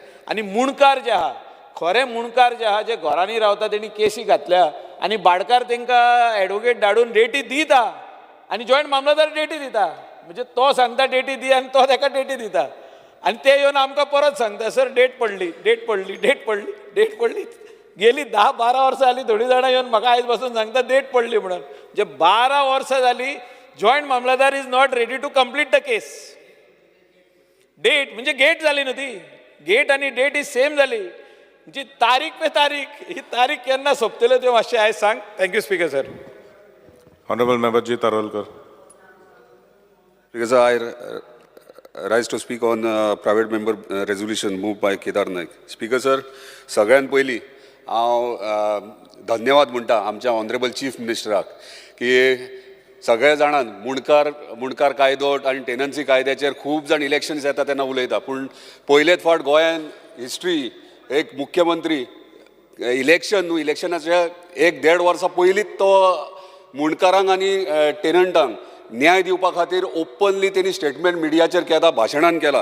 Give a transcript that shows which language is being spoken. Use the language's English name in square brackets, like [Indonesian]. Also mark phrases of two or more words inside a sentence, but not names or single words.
[Konkani] आनी मुणकार जे आहा, खरे मुणकार जे आहा, जे घरांनी रावता, तेणी केसी घातल्या आनी भाडकार तांकां एडवोकेट धाडून डेटी दिता आनी जॉयंट मामलादार डेटी दिता. म्हणजे तो सांगता डेटी दी आनी तो ताका डेटी दिता. आनी ते येवन आमकां परत सांगता, सर डेट पडली, डेट पडली, डेट पडली, डेट पडली. गेली 10-12 वर्सां जालीं, थोडीं जाणां येवन म्हाका आयज पासून सांगता डेट पडली म्हणून. म्हणजे 12 वर्सां जालीं [English] joint mamlatdar is not ready to complete the case. [Marathi] डेट म्हणजे गेट झाली ना ती, गेट आणि डेट [English] is same [Marathi] झाली. [Konkani] म्हणजे [Hindi] तारीख पे तारीख, [Konkani] ही तारीख केन्ना सोंपतल्यो त्यो मातशें आयज सांग. [English] thank you speaker sir. Honorable Member G. Tarolkar. Because I rise to speak on private member resolution moved by Kedar Naik. Speaker sir, [Konkani] सगळ्यात पयलीं हांव धन्यवाद म्हणटा आमच्या [English] honorable chief ministerाक [Konkani] की सगळ्या जाणांक मुणकार कायदो आनी टेनन्सी कायद्याचेर खूब जाण इलेक्शन्स येता तेन्ना उलयता, पूण पयलेच फावट गोंयान हिस्ट्री एक मुख्यमंत्री इलेक्शनाच्या 1-1.5 वर्सां पयलींच तो मुणकारांक आनी टेनंटांक न्याय दिवपा खातीर ओपनली त्यांनी स्टेटमेंट मिडियाचेर केला, भाशणान केला.